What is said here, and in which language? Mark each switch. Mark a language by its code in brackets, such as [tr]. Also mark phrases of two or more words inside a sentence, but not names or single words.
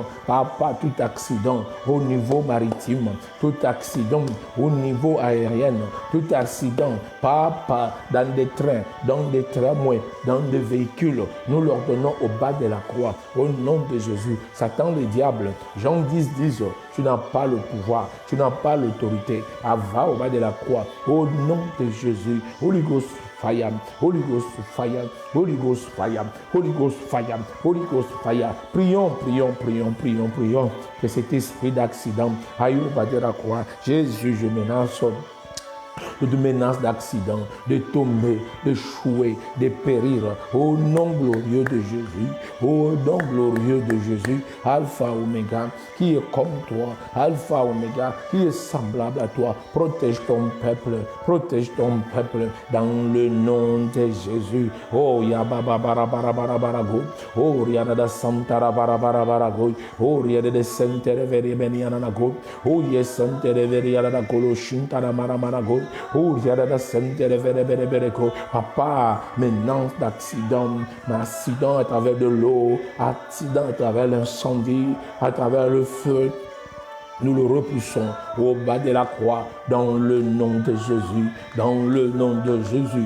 [fr] Papa, tout accident au niveau maritime, tout accident au niveau aérien, tout accident, Papa, dans des trains, dans des tramways, dans des véhicules, nous leur donnons au bas de la croix. Au nom de Jésus. Satan, le diable, Jean 10, 10, tu n'as pas le pouvoir, tu n'as pas l'autorité. Va au bas de la croix. Au nom de Jésus. [en] Holy Ghost fire, Holy Ghost fire, Holy Ghost fire, Holy Ghost fire, Holy Ghost fire. [fr] Prions, prions, prions, prions, prions. Que cet esprit d'accident aille au bas de la croix. Jésus, je menace toute menace d'accident, de tomber, d'échouer, de périr. Au nom glorieux de Jésus, au nom glorieux de Jésus, Alpha Oméga, qui est comme toi, Alpha Oméga, qui est semblable à toi. Protège ton peuple dans le nom de Jésus. Oh Yababa Barabarago, oh Riada Santara Barabarago, oh Riada de Santere Verianianago, oh Yes Santere Veriana Golo Shintana Maramanago. Papa, menace d'accident à travers de l'eau, accident à travers l'incendie, à travers le feu. Nous le repoussons au bas de la croix dans le nom de Jésus, dans le nom de Jésus.